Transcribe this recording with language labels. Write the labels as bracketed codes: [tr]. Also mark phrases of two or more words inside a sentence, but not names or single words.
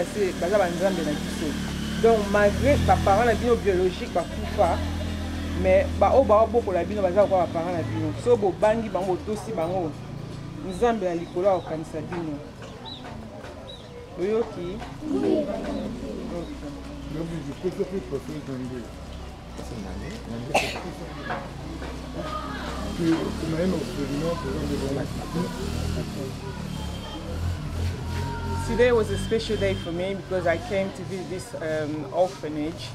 [ln] ase baza banzambe na biso [fr] donc malgré [ln] baparent na bino biologique bakufa mais baoyo baobokola bino baza kokwa baparent na bino so bobangi bango botosi bango nzambe na likolo akokanisa bino [en] oyoki Today was a special day for me because I came to visit this orphanage.